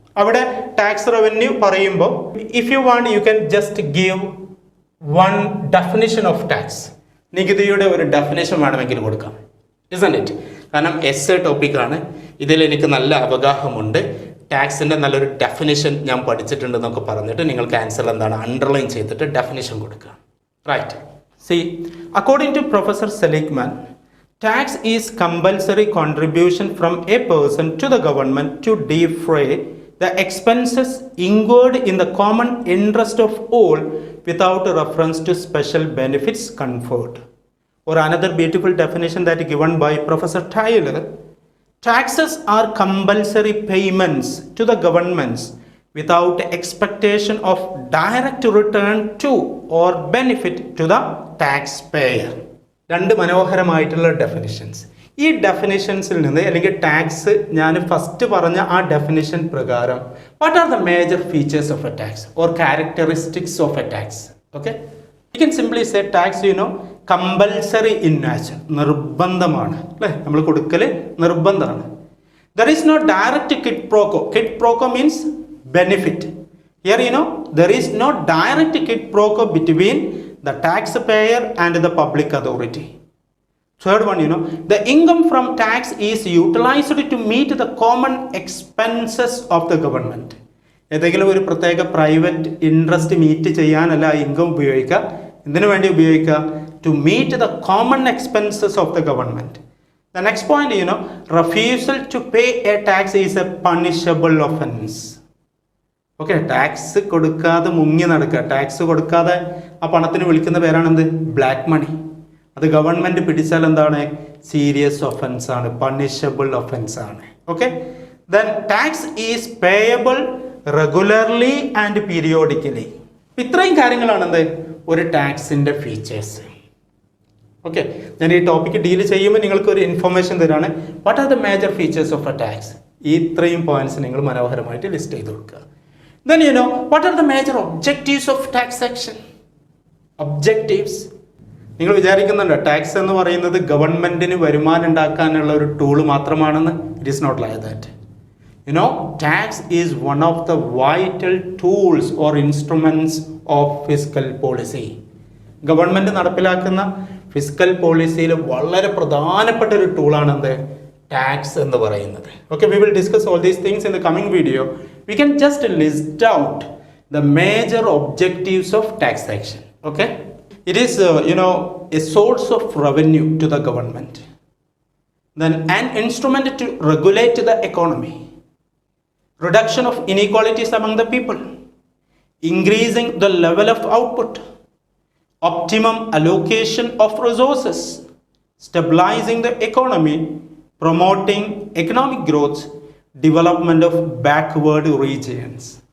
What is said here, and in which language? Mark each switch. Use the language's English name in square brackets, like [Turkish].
[Malayalam] അവിടെ tax revenue പറയുമ്പോൾ [English] If you want you can just give one definition of tax. [Malayalam] നികുതിയുടെ ഒരു definition വേണമെങ്കിൽ കൊടുക്കാം, [English] isn't it? [Malayalam] കാരണം എസ്സേ ടോപ്പിക്കാണ്, ഇതിൽ എനിക്ക് നല്ല അവഗാഹമുണ്ട്, ടാക്സിൻ്റെ നല്ലൊരു ഡെഫിനേഷൻ ഞാൻ പഠിച്ചിട്ടുണ്ടെന്നൊക്കെ പറഞ്ഞിട്ട് നിങ്ങൾക്ക് ആൻസർ എന്താണ് അണ്ടർലൈൻ ചെയ്തിട്ട് ഡെഫിനേഷൻ കൊടുക്കുക. [English] Right, see according to professor Seligman, tax is compulsory contribution from a person to the government to defray the expenses incurred in the common interest of all without reference to special benefits conferred. Or another beautiful definition that given by Professor Taylor, taxes are compulsory payments to the governments without expectation of direct return to or benefit to the taxpayer. [Malayalam] രണ്ട് മനോഹരമായിട്ടുള്ള definitions. ഈ ഡെഫിനിഷൻസിൽ നിന്ന് അല്ലെങ്കിൽ tax ഞാൻ first പറഞ്ഞ ആ definition പ്രകാരം [English] What are the major features of a tax or characteristics of a tax? Okay, you can simply say tax compulsory in nature, [Malayalam] നിർബന്ധമാണ് അല്ലേ, നമ്മൾ കൊടുക്കൽ നിർബന്ധമാണ്. [English] There is no direct quid pro quo. Quid pro quo means benefit. Here there is no direct quid pro quo between the taxpayer and the public authority. Third one, the income from tax is utilized to meet the common expenses of the government. [Malayalam] ഏതെങ്കിലും ഒരു പ്രത്യേക private interest meet ചെയ്യാനല്ല income ഉപയോഗിക്കുക. എന്തിനു വേണ്ടി ഉപയോഗിക്കുക? [English] To meet the common expenses of the government. The next point, refusal to pay a tax is a punishable offense. [Malayalam] Okay, tax കൊടുക്കാതെ മുങ്ങി നടക്കുക, ടാക്സ് കൊടുക്കാതെ ആ പണത്തിന് വിളിക്കുന്ന പേരാണെന്ത്? Black money. അത് ഗവൺമെന്റ് പിടിച്ചാൽ എന്താണ്? സീരിയസ് ഒഫൻസ് ആണ്, പണിഷബിൾ ഒഫൻസ് ആണ്. [English] Okay, then tax is payable regularly and periodically. [Malayalam] ഇത്രയും കാര്യങ്ങളാണ് എന്ത് ഒരു ടാക്സിന്റെ ഫീച്ചേഴ്സ്. ഓക്കെ, ഞാൻ ഈ ടോപ്പിക്ക് ഡീൽ ചെയ്യുമ്പോൾ നിങ്ങൾക്ക് ഒരു ഇൻഫർമേഷൻ തരാണ്. [English] What are the major features of a tax? [Malayalam] ഈ ഇത്രയും പോയിന്റ്സ് നിങ്ങൾ മനോഹരമായിട്ട് ലിസ്റ്റ് ചെയ്ത് കൊടുക്കുക. [English] Then what are the major objectives of taxation? Objectives. [Malayalam] നിങ്ങൾ വിചാരിക്കുന്നുണ്ടോ ടാക്സ് എന്ന് പറയുന്നത് ഗവൺമെന്റിന് വരുമാനം ഉണ്ടാക്കാനുള്ള ഒരു ടൂൾ മാത്രമാണെന്ന്? [English] It is not like that. Tax is one of the vital tools or instruments of fiscal policy. [Malayalam] Government നടപ്പിലാക്കുന്ന ഫിസ്ക്കൽ പോളിസിയിൽ വളരെ പ്രധാനപ്പെട്ട ഒരു ടൂളാണ് എന്ത്? ടാക്സ് എന്ന് പറയുന്നത്. [English] Okay, we will discuss all these things in the coming video. We can just list out the major objectives of taxation. Okay, it is a source of revenue to the government, then an instrument to regulate the economy, reduction of inequalities among the people, increasing the level of output, optimum allocation of resources, stabilizing the economy, promoting economic growth, development of backward regions.